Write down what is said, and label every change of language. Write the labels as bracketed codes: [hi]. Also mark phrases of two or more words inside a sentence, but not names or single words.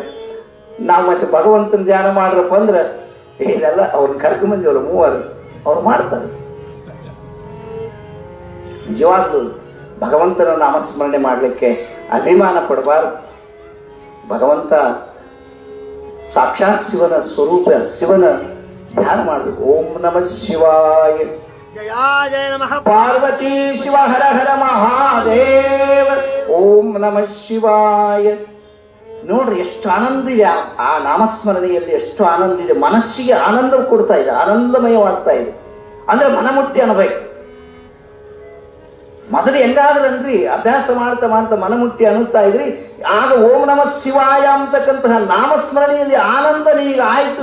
[kn] ನಾವು ಮತ್ತೆ ಭಗವಂತನ ಧ್ಯಾನ ಮಾಡ್ರಪ್ಪ ಅಂದ್ರೆ ಇದೆಲ್ಲ ಅವ್ರನ್ನ ಕರ್ಕೊಂಬಂದಿ ಅವರು ಮೂವರು ಅವ್ರು ಮಾಡ್ತಾರೆ. ನಿಜವಾಗ್ಲೂ ಭಗವಂತನ ನಾಮಸ್ಮರಣೆ ಮಾಡಲಿಕ್ಕೆ ಅಭಿಮಾನ ಪಡಬಾರದು. ಭಗವಂತ ಸಾಕ್ಷಾತ್ ಶಿವನ ಸ್ವರೂಪ, ಶಿವನ ಧ್ಯಾನ ಮಾಡಬೇಕು. [sa] ಓಂ ನಮಃ ಶಿವಾಯ. ಜಯ ಜಯ ನಮಃ ಪಾರ್ವತಿ ಶಿವ ಹರ ಹರ ಮಹಾದೇವ. ಓಂ ನಮಃ ಶಿವಾಯ. [kn] ನೋಡ್ರಿ ಎಷ್ಟು ಆನಂದ ಇದೆ ಆ ನಾಮಸ್ಮರಣೆಯಲ್ಲಿ, ಎಷ್ಟು ಆನಂದ ಇದೆ. ಮನಸ್ಸಿಗೆ ಆನಂದ ಕೊಡ್ತಾ ಇದೆ, ಆನಂದಮಯವಾಗ್ತಾ ಇದೆ. ಅಂದ್ರೆ ಮನಮುಟ್ಟಿ ಅನ್ನಬೇಕು. ಮೊದಲು ಹೆಂಗಾದ್ರನ್ರಿ ಅಭ್ಯಾಸ ಮಾಡ್ತಾ ಮಾಡ್ತಾ ಮನಮುಟ್ಟಿ ಅನ್ನುತ್ತಾ ಇದ್ರಿ, ಆಗ [sa] ಓಂ ನಮಃ ಶಿವಾಯ [kn] ಅಂತಕ್ಕಂತಹ ನಾಮಸ್ಮರಣೆಯಲ್ಲಿ ಆನಂದ ನಿನಗೆ ಆಯ್ತು.